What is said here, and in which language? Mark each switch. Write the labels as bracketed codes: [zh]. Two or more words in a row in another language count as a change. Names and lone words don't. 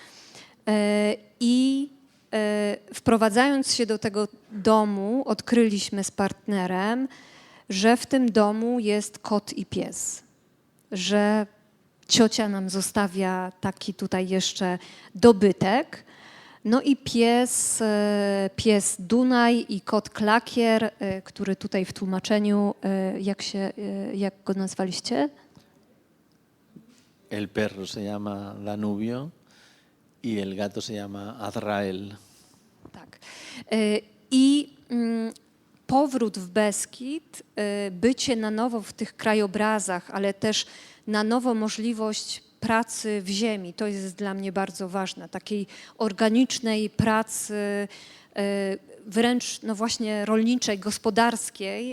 [pl] I wprowadzając się do tego domu, odkryliśmy z partnerem, że w tym domu jest kot i pies, że ciocia nam zostawia taki tutaj jeszcze dobytek. No i pies Dunaj i kot Klakier, który tutaj w tłumaczeniu, jak go nazwaliście? [es] El perro se llama Danubio y el gato se llama Azrael. [pl] Tak. I powrót w Beskid, bycie na nowo w tych krajobrazach, ale też na nowo możliwość pracy w ziemi, to jest dla mnie bardzo ważne, takiej organicznej pracy, wręcz no właśnie rolniczej, gospodarskiej.